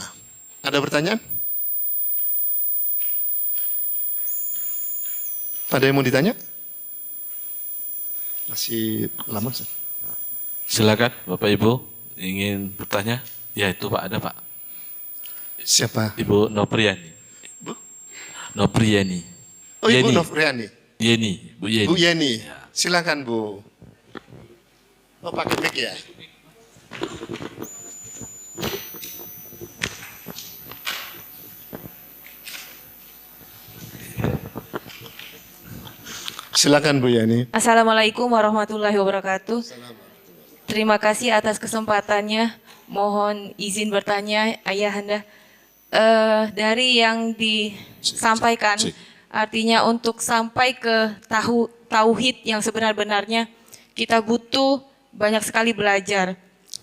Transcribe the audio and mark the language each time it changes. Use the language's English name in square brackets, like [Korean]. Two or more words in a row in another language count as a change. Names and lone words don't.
[Indonesian] Ada pertanyaan? Ada yang mau ditanya? Masih lama, sih. Silakan Bapak Ibu ingin bertanya? Ya itu Pak, ada Pak. Siapa? Ibu Nopriani. Bu? Nopriani. Oh, Ibu Yeni. Nopriani. Yeni, Bu Yeni. Bu Yeni. Silakan, Bu. Oh, pakai mic ya? Silakan Bu Yani. [Arabic] السلام عليكم ورحمة الله وبركاته. [Indonesian] Terima kasih atas kesempatannya. Mohon izin bertanya, Ayahanda. Dari yang disampaikan, artinya untuk sampai ke tauhid yang sebenar-benarnya, kita butuh banyak sekali belajar.